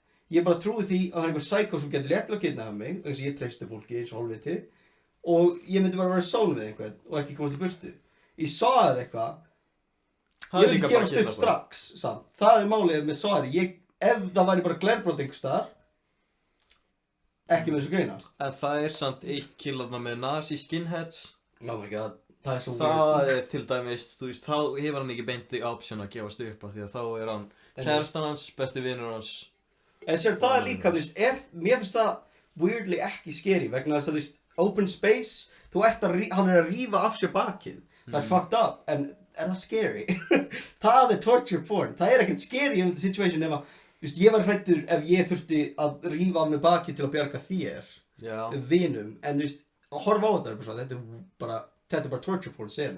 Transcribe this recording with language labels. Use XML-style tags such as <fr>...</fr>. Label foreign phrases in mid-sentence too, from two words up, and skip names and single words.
<is>Ég bara trúi því að það er einhver psycho sem getur léttilega kidnappa mig, eins og ég treysti fólki eins og hálfviti, og ég myndi bara vera sól við einhvern og ekki komast í burtu. Ég saði eitthvað, ég vil gefast upp strax, samt. Það er málið með Sari. Ef það væri bara glerbrot einhvers staðar, ekki með þessu greinast. En það er samt eitt kill þarna með</is> <en>nazi skinheads. Oh my god,</en> <is>það er svo Það er til dæmis, þú veist, þá hefur hann ekki beint</is> <en>the option</en> <is>að gefast upp af því að þá er hann kærastan hans, besti vinur hans. En sér það er líka, þú veist, mér finnst það weirdly ekki scary vegna þess að þú veist,</is> <en>open space,</en> <is>hann er að rífa af sér bakið. Það er fucked up, en er það scary? Það er</is> <en>torture porn,</en> <is>það er ekkert scary um þetta situation ef að, þú veist, ég var hræddur ef ég þurfti að rífa af mér bakið til að bjarga þér, vinum, en þú veist, að horfa á þetta þetta er bara</is> <en>torture porn</en> <is>sena.</is>